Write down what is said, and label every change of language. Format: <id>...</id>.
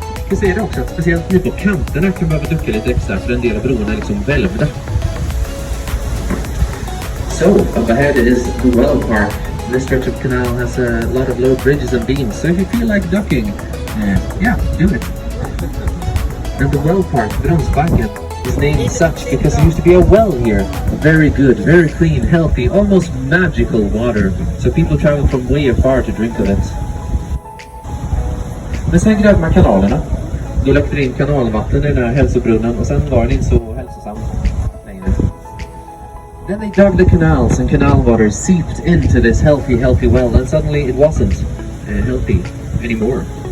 <sv>Vi ser det också att speciellt nu på kanterna kan man behöva ducka lite extra för en del av broarna är liksom välvda.</sv> <en>So, up ahead is the well park. This stretch of canal has a lot of low bridges and beams, so if you feel like ducking, do it. And the well park, Brunnsbacken, is named such because there used to be a well here. Very good, very clean, healthy, almost magical water. So people travel from way afar to drink of it.</en> <sv>Men sen grävde man kanalerna. Då läckte det in kanalvatten i den här hälsobrunnen och sen var den inte så hälsosam längre.</sv> <en>Then they dug the canals and canal water seeped into this healthy well, and suddenly it wasn't healthy anymore.</en>